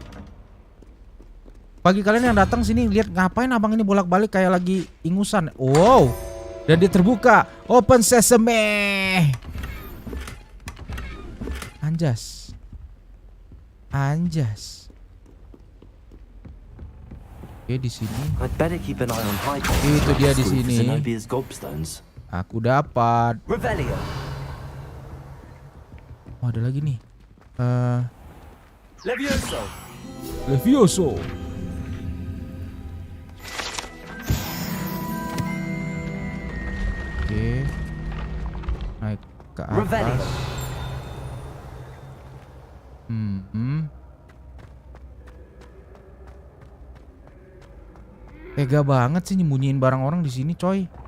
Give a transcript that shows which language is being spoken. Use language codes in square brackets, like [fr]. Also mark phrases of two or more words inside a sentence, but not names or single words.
[id] Bagi kalian yang datang sini, lihat ngapain abang ini bolak-balik kayak lagi ingusan. Wow. Dan dia terbuka. [en] Open sesame. [id] Anjas. Oke, di sini. [en] I'd better keep an eye on high places [id] Itu [en] around [id] dia [en] the [id] di [en] school for [id] sini. Zenobia's gobstones. Aku dapat. Revelio. Oh, ada lagi nih. Levioso. Levioso. Oke. Naik ke Revelio. atas. Tega banget sih nyembunyiin barang orang di sini, coy.